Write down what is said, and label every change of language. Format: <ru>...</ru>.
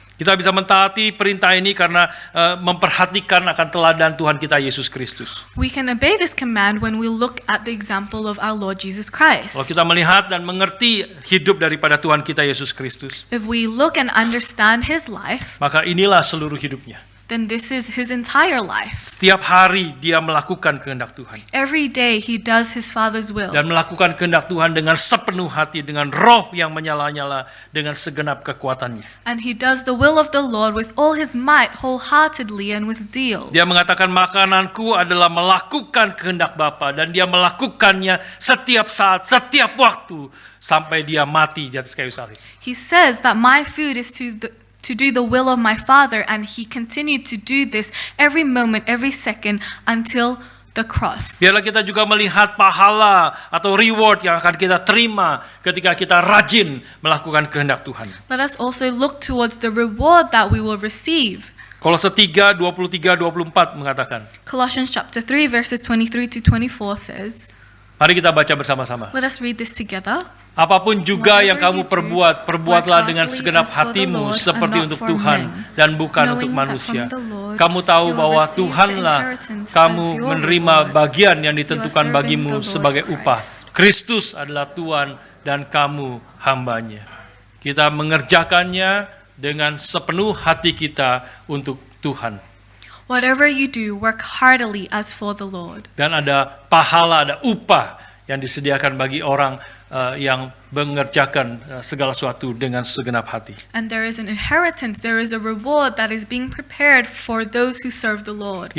<id>Kita bisa mentaati perintah ini karena memperhatikan akan teladan Tuhan kita Yesus Kristus.</id> <en>We can obey this command when we look at the example of our Lord Jesus Christ.</en> <id>Kalau kita melihat dan mengerti hidup daripada Tuhan kita Yesus Kristus,</id> <en>If we look and understand His life,</en> <id>maka inilah seluruh hidupnya.</id> <en>then this is His entire life.</en> <id>Setiap hari dia melakukan kehendak Tuhan.</id> <en>Every day He does His Father's will.</en> <id>Dan melakukan kehendak Tuhan dengan sepenuh hati, dengan roh yang menyala-nyala, dengan segenap kekuatannya.</id> <en>And He does the will of the Lord with all His might, wholeheartedly and with zeal.</en> <id>Dia mengatakan makananku adalah melakukan kehendak Bapa, dan dia melakukannya setiap saat, setiap waktu, sampai dia mati di atas kayu salib.</id> <en>He says that my food is to do the will of my Father, and He continued to do this every moment, every second until the cross.</en> <id>Biarlah kita juga melihat pahala atau reward yang akan kita terima ketika kita rajin melakukan kehendak Tuhan.</id> <en>Let us also look towards the reward that we will receive.</en> <id>Kolose 3, 23-24 mengatakan.</id> <en>Colossians chapter 3 verses 23 to 24 says,</en> <id>Mari kita baca bersama-sama.</id> <en>let us read this together.</en> <id>Apapun juga yang</id> <en>Whatever</en> <id>kamu</id> <en>you do,</en> <id>perbuat, perbuatlah</id> <en>work</en> <id>dengan</id> <en>heartily</en> <id>segenap</id> <en>as for the</en> <id>hatimu</id> <en>Lord</en> <id>seperti</id> <en>and not</en> <id>untuk</id> <en>for</en> <id>Tuhan</id> <en>men,</en> <id>dan bukan</id> <en>knowing</en> <id>untuk</id> <en>that</en> <id>manusia.</id> <en>from the Lord</en> <id>Kamu tahu</id> <en>you will</en> <id>bahwa</id> <en>receive the</en> <id>Tuhanlah</id> <en>inheritance</en> <id>kamu</id> <en>as your</en> <id>menerima</id> <en>reward.</en> <id>bagian yang</id> <en>You are</en> <id>ditentukan</id> <en>serving</en> <id>bagimu</id> <en>the Lord</en> <id>sebagai upah.</id> <en>Christ.</en> <id>Kristus adalah Tuhan dan kamu hambanya. Kita mengerjakannya dengan sepenuh hati kita untuk Tuhan.</id> <en>Whatever you do, work heartily as for the Lord.</en> <id>Dan ada pahala, ada upah yang disediakan bagi orang yang mengerjakan segala sesuatu dengan segenap hati.</id> <en>And there is an inheritance, there is a reward that is being prepared for those who serve the Lord.</en>